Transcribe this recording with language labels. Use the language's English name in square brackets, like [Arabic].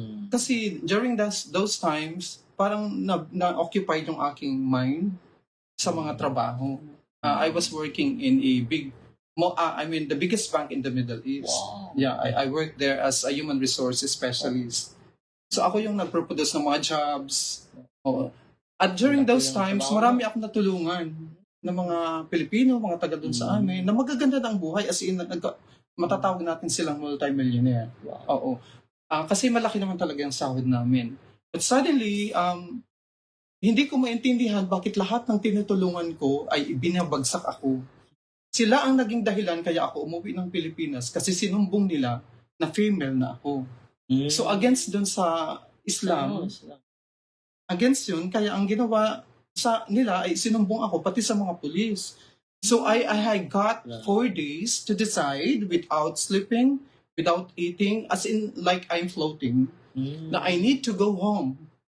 [Filipino] Kasi during those times, parang na-occupied yung aking mind sa mga trabaho. [English] I was working in a the biggest bank in the Middle East. Wow. Yeah, I worked there as a human resources specialist. [Filipino] So ako yung nagproduce ng mga jobs. At during those times, marami akong natulungan ng mga Pilipino, mga taga doon sa amin, na magaganda ng buhay as in, matatawag natin silang multi-millionaire. Oo. Kasi malaki naman talaga yung sahod namin. [English] But suddenly, [Filipino] hindi ko maintindihan bakit lahat ng tinutulungan ko ay binabagsak ako. Sila ang naging dahilan kaya ako umuwi ng Pilipinas kasi sinumbong nila na female na ako. So against dun sa Islam, against yun, kaya ang ginawa sa nila ay sinumbong ako pati sa mga pulis. [English] So I got 4 days to decide without sleeping, without eating, as in like I'm floating, na I need to go home.